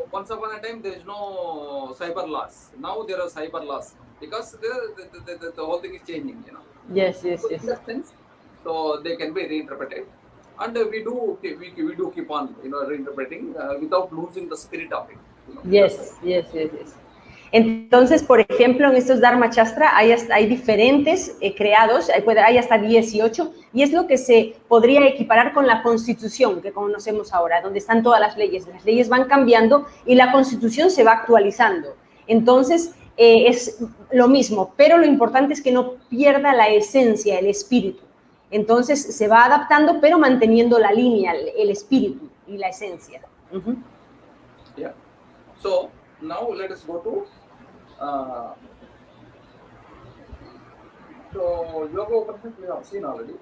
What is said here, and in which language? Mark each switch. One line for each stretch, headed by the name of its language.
English: once upon a time, there is no cyber laws. Now there are cyber laws because the whole thing is changing. You know, Yes, yes, so yes. in that sense, so they can be reinterpreted, and we do keep on, you know, reinterpreting without losing the spirit of it. You know, Yes, yes, yes, yes.
Spanish: Entonces, por ejemplo, en estos Dharma Shastra hay diferentes creados, hay hasta 18, y es lo que se podría equiparar con la Constitución que conocemos ahora, donde están todas las leyes. Las leyes van cambiando y la Constitución se va actualizando. Entonces, es lo mismo, pero lo importante es que no pierda la esencia, el espíritu. Entonces, se va adaptando, pero manteniendo la línea, el espíritu y la esencia. Uh-huh.
English: Yeah. So now let us go to so Yoga Upanishad we have seen already.